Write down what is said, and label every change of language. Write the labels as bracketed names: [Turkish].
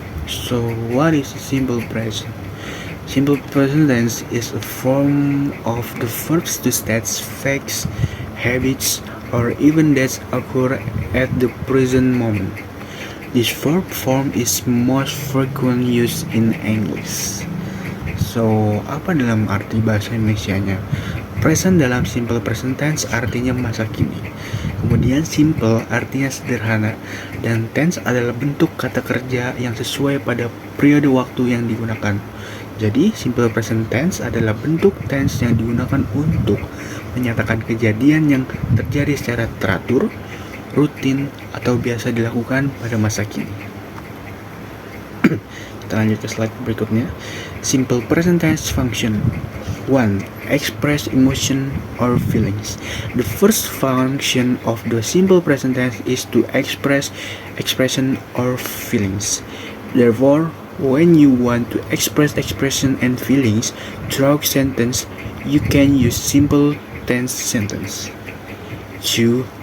[English] So what is simple present? Simple present tense is a form of the verbs to state facts, habits, or even that occur at the present moment. This verb form is most frequently used in English. [Indonesian] So, apa dalam arti bahasa Indonesianya? Present dalam simple present tense artinya masa kini. Kemudian simple artinya sederhana, dan tense adalah bentuk kata kerja yang sesuai pada periode waktu yang digunakan. Jadi, simple present tense adalah bentuk tense yang digunakan untuk menyatakan kejadian yang terjadi secara teratur, rutin, atau biasa dilakukan pada masa kini. Kita lanjut ke slide berikutnya. [English] Simple present tense function. 1. Express emotion or feelings. The first function of the simple present tense is to express expression or feelings. Therefore, when you want to express expression and feelings throughout sentence, you can use simple tense sentence. 2.